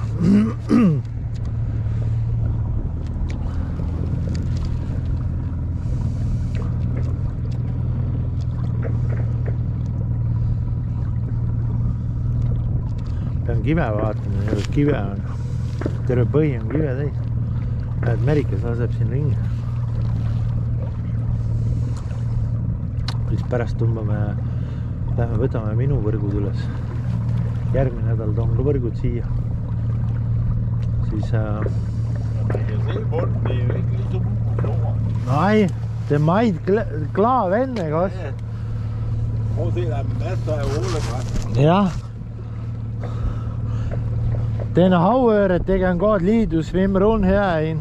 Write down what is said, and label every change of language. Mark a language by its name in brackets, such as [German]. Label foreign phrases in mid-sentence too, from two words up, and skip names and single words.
[Estonian] Pean kive vaatama, kive on, terve põhi on kive täis. Näed, merikas laseb siin ringi. Siis pärast tõmbame, lähme võtame minu võrgud üles. Järgmine nädal toon ka võrgud siia. Siis... [Danish] Nej, det er meget klar vand, ikke også? Prøv at se, der er masser af ålegræs. Ja. Den havøret, det kan godt lide, du svimmer rundt herinde.